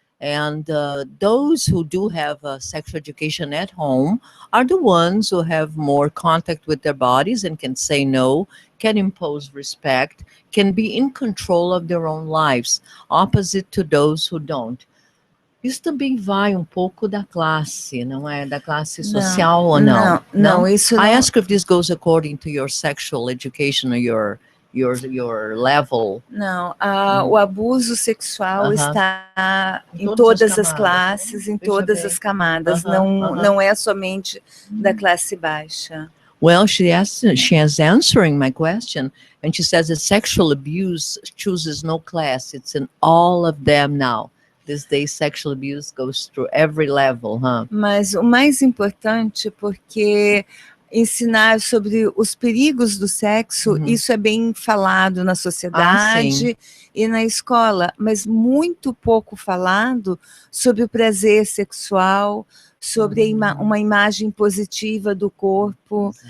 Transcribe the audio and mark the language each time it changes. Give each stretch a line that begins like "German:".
English: And those who do have sexual education at home are the ones who have more contact with their bodies and can say no, can impose respect, can be in control of their own lives, opposite to those who don't.
Portuguese: Isso também vai pouco da classe, não é? Da classe social ou não? Não, isso não.
English: I ask if this goes according to your sexual education or your level.
Portuguese: Não, o abuso sexual está em todas as classes, em todas as camadas, não é somente da classe baixa.
English: Well, she is answering my question, and she says that sexual abuse chooses no class. It's in all of them now. These days, sexual abuse goes through every level, huh?
Portuguese: Mas o mais importante, porque ensinar sobre os perigos do sexo, isso é bem falado na sociedade e na escola, mas muito pouco falado sobre o prazer sexual, sobre uma imagem positiva do corpo.